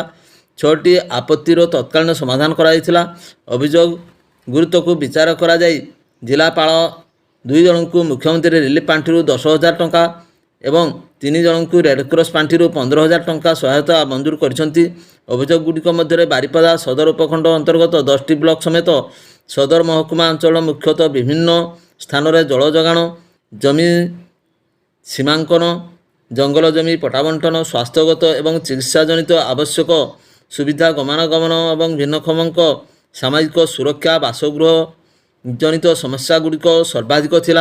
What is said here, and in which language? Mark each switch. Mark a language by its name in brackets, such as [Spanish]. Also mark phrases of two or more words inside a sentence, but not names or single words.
[Odia] 6ଟି ଆପତ୍ତିର ତତ୍କାଳୀନ ସମାଧାନ କରାଇଥିଲା। ଅଭିଯୋଗ ଗୁରୁତ୍ୱ କୁ ବିଚାର କରା ଯାଇ ଜିଲ୍ଲାପାଳ 2 ଜଣ କୁ ମୁଖ୍ୟମନ୍ତ୍ରୀ ରିଲିଫ ପାଣ୍ଠି 10,000 ଟଙ୍କା ଏବଂ 3 ଜଣ କୁ ରେଡକ୍ରସ ପାଣ୍ଠି 15,000 ଟଙ୍କା ସହାୟତା ମଞ୍ଜୁର କରିଛନ୍ତି। ଅଭିଯୋଗଗୁଡ଼ିକ ମଧ୍ୟରେ ବାରିପଦା ସଦର ଉପଖଣ୍ଡ ଅନ୍ତର୍ଗତ 10ଟି ବ୍ଲକ ସମେତ ସଦର ମହକୁମା ଅଞ୍ଚଳ ମୁଖ୍ୟତଃ ବିଭିନ୍ନ ସ୍ଥାନରେ ଜଳ ଯୋଗାଣ, ଜମି ସୀମାଙ୍କନ, ଜଙ୍ଗଲ ଜମି ପଟ୍ଟା ବଣ୍ଟନ, ସ୍ୱାସ୍ଥ୍ୟଗତ ଏବଂ ଚିକିତ୍ସାଜନିତ ଆବଶ୍ୟକ ସୁବିଧା, ଗମନାଗମନ ଏବଂ ଭିନ୍ନକ୍ଷମଙ୍କ ସାମାଜିକ ସୁରକ୍ଷା, ବାସଗୃହ ଜନିତ ସମସ୍ୟାଗୁଡ଼ିକ ସର୍ବାଧିକ ଥିଲା।